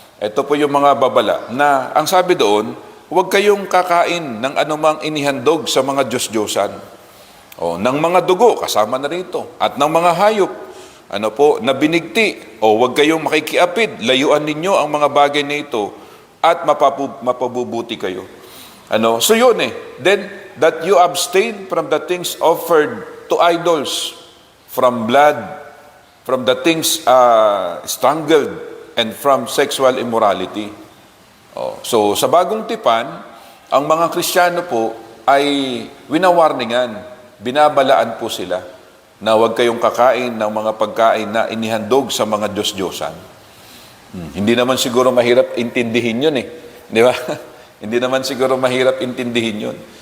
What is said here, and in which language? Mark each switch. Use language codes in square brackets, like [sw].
[tl] Ito po yung mga babala na ang sabi doon, huwag kayong kakain ng anumang inihandog sa mga Diyos-Diyosan. Ng mga dugo, kasama na rito. At ng mga hayop, na binigti. Huwag kayong makikiapid. Layuan ninyo ang mga bagay na ito at mapabubuti kayo. So yun [en] Then, that you abstain from the things offered to idols, from blood, from the things strangled, and from sexual immorality. [tl] So, sa bagong tipan, ang mga Kristiyano po ay winawarningan, binabalaan po sila na huwag kayong kakain ng mga pagkain na inihandog sa mga Diyos-Diyosan. Hindi naman siguro mahirap intindihin yun Di ba? Hindi naman siguro mahirap intindihin yun.